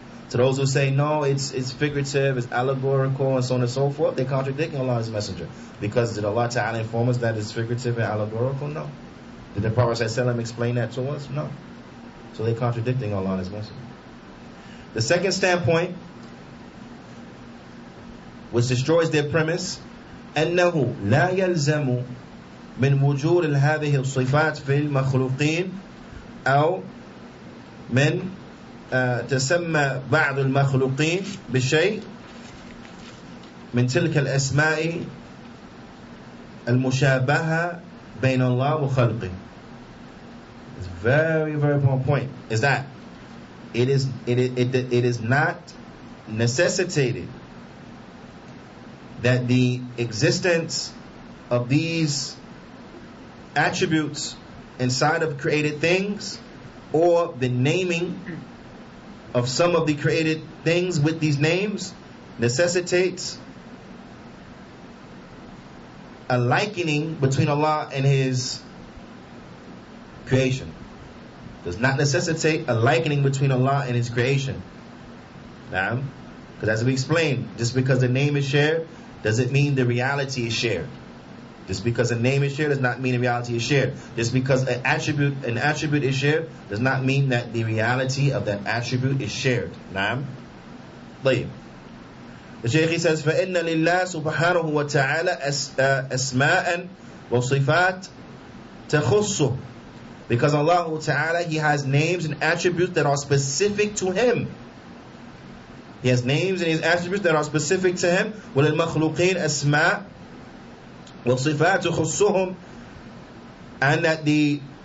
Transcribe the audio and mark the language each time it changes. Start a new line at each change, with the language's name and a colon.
English: To those who say, no, it's figurative, it's allegorical, and so on and so forth, they're contradicting Allah and His Messenger. Because did Allah Ta'ala inform us that it's figurative and allegorical? No. Did the Prophet ﷺ explain that to us? No. So they're contradicting Allah and His Messenger. The second standpoint, which destroys their premise,
Arabic: أنه لا يلزم من وجود هذه الصفات في المخلوقين أو من تسمى بعض المخلوقين بشيء من تلك الأسماء المشابهة بين الله وخلقه.
English: It's very, very important point. Is that it is not necessitated that the existence of these attributes inside of created things, or the naming of some of the created things with these names, necessitates a likening between Allah and His creation. Does not necessitate a likening between Allah and His creation. Now, because as we explained, just because the name is shared doesn't mean the reality is shared. Just because a name is shared does not mean the reality is shared. Just because an attribute is shared does not mean that the reality of that attribute is shared.
Arabic: Naam. طيب.
English: The Shaykh says,
Arabic: فَإِنَّ لِلَّهِ سُبْحَانَهُ وَتَعَالَى أَسْمَاءً وَصِفَاتٍ تَخُصُّهُ.
English: Because Allah Ta'ala, He has names and attributes that are specific to Him. He has names and His attributes that are specific to Him.
Arabic: وَلِلْمَخْلُوقِينَ أَسْمَاءً وَصِفَاتُ خُصُّهُمْ.
English: And that the